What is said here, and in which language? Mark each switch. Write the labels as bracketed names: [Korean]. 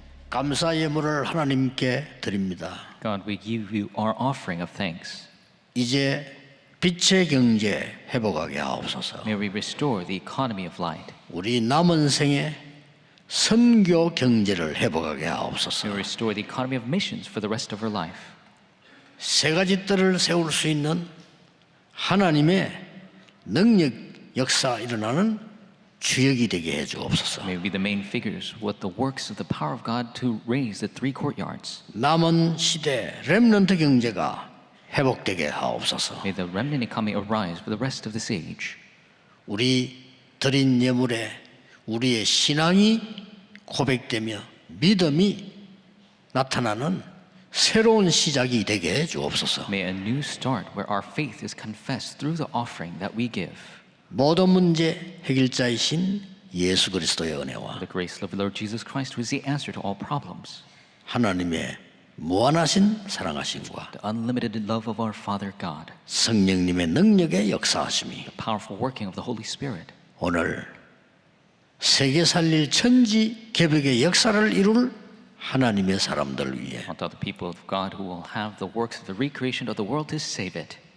[Korean] 감사 예물을 하나님께 드립니다. [English] God, we give you our offering of thanks. [Korean] 이제 빛의 경제 회복하게 하옵소서. [English] May we restore the economy of light. [Korean] 우리 남은 생에 선교 경제를 회복하게 하옵소서. [English] May we restore the economy of missions for the rest of our life. [Korean] 세 가지 뜰을 세울 수 있는 하나님의 능력 역사 일어나는 주역이 되게 해 주옵소서. [English] May we be the main figures with the works of the power of God to raise the three courtyards. [Korean] 남은 시대 렘넌트 경제가 회복되게 하옵소서. [English] May the remnant economy arise for the rest of this age. [Korean] 우리 드린 예물에 우리의 신앙이 고백되며 믿음이 나타나는 새로운 시작이 되게 해 주옵소서. [English] May a new start where our faith is confessed through the offering that we give. [Korean] 모든 문제 해결자이신 예수 그리스도의 은혜와 [English] The grace of the Lord Jesus Christ who is the answer to all problems. [Korean] 하나님의 무한하신 사랑하심과 [English] The unlimited love of our Father God. [Korean] 성령님의 능력의 역사하심이 [English] The powerful working of the Holy Spirit. [Korean] 오늘 세계 살릴 천지 개벽의 역사를 이룰 하나님의 사람들 위해 [English] Unto the people of God who will have the works of the recreation of the world to save it.